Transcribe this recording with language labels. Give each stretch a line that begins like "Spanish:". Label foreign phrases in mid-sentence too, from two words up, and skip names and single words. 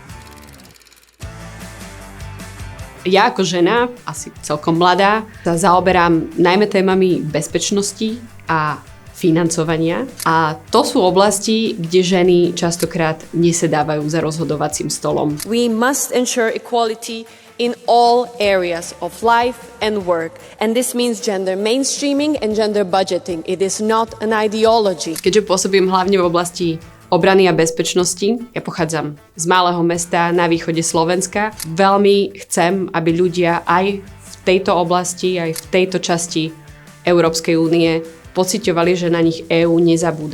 Slovak: Ja ako žena, asi celkom mladá, sa zaoberám najmä témami bezpečnosti a financovania. A to sú oblasti, kde ženy častokrát nesedávajú za rozhodovacím stolom.
English: We must ensure equality in all areas of life and work. And this means gender mainstreaming and gender budgeting. It is not an ideology.
Slovak: Keďže pôsobím hlavne v oblasti obrany a bezpečnosti, ja pochádzam z malého mesta na východe Slovenska, veľmi chcem, aby ľudia aj v tejto oblasti, aj v tejto časti Európskej únie pociťovali, že na nich EÚ nezabúda.